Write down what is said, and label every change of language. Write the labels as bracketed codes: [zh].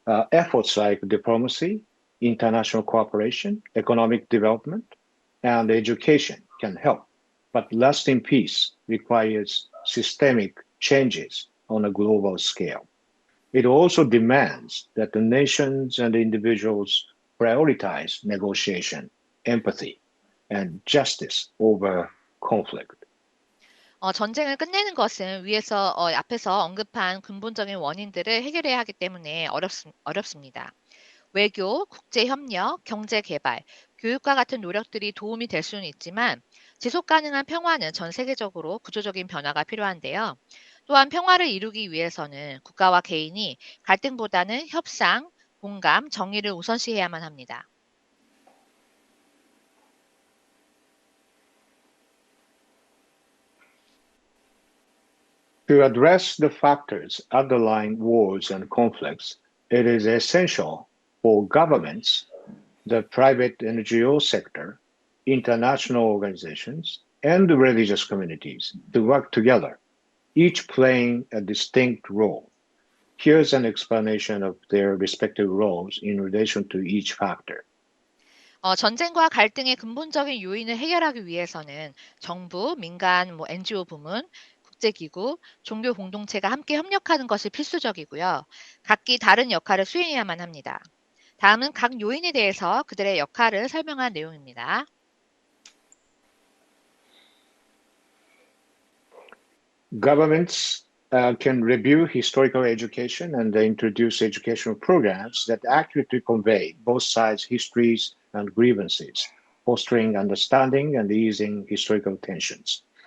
[en] Efforts like diplomacy, international cooperation, economic development, and education can help, but lasting peace requires systemic changes on a global scale. It also demands that the nations and individuals prioritize negotiation, empathy, and justice over conflict. [ko] 전쟁을 끝내는 것은 앞에서 언급한 근본적인 원인들을 해결해야 하기 때문에 어렵습니다. 외교, 국제협력, 경제개발, 교육과 같은 노력들이 도움이 될 수는 있지만 지속 가능한 평화는 전 세계적으로 구조적인 변화가 필요한데요. 또한 평화를 이루기 위해서는 국가와 개인이 갈등보다는 협상, 공감, 정의를 우선시해야만 합니다. [en] To address the factors underlying wars and conflicts, it is essential for governments, the private NGO sector, international organizations, and religious communities to work together, each playing a distinct role. Here's an explanation of their respective roles in relation to each factor. [ko] 전쟁과 갈등의 근본적인 요인을 해결하기 위해서는 정부, 민간, NGO 부문, 국제기구, 종교 공동체가 함께 협력하는 것이 필수적이고요. 각기 다른 역할을 수행해야만 합니다. 다음은 각 요인에 대해서 그들의 역할을 설명한 내용입니다. [en] Governments can review historical education and introduce educational programs that accurately convey both sides' histories and grievances, fostering understanding and easing historical tensions.